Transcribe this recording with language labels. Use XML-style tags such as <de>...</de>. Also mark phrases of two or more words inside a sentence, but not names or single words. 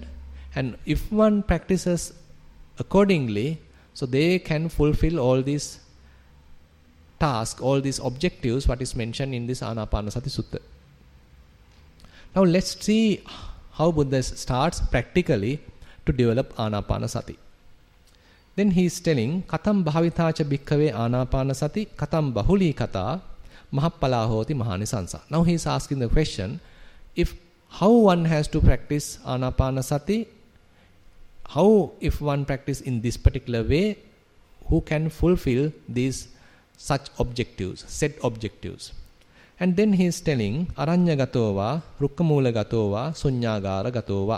<en>And if one practices accordingly, so they can fulfill all these tasks, all these objectives, what is mentioned in this Anapanasati Sutta. Now let's see how Buddha starts practically to develop Anapanasati. Then he is telling,</en> <pi>Katam bhavitacha bhikkhave Anapanasati, Katam bahuli kata, mahappala hoti mahanisansa.</pi> <en>Now he is asking the question, how one has to practice Anapanasati, how if one practice in this particular way, who can fulfill these such objectives, set objectives. And then he is telling,</en> <pi>Aranya gatova, Rukkamula gatova, Sunyagara gatova.</pi>